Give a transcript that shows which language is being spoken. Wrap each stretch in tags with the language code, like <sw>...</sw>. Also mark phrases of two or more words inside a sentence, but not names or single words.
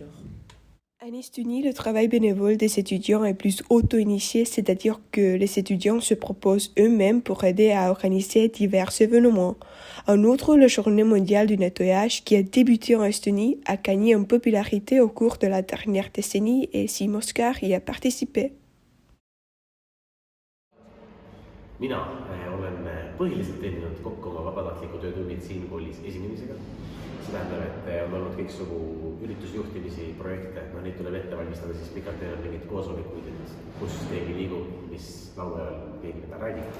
<fr>En Estonie, le travail bénévole des étudiants est plus auto-initié, c'est-à-dire que les étudiants se proposent eux-mêmes pour aider à organiser divers événements. En outre, la journée mondiale du nettoyage, qui a débuté en Estonie, a gagné en popularité au cours de la dernière décennie et Simon Oscar y a participé.</fr> <et>mina olen põhiliselt teeninud kokku oma vabatahtliku töötunnid siin koolis esinemisega. See tähendab, et on olnud kõiksugu üritusjuhtimisi, projekte, neid tuleb ette valmistada, siis pikalt teevad mingid koosolekuid, kus keegi liigub, mis laupäeval keegi mida räägib.</et>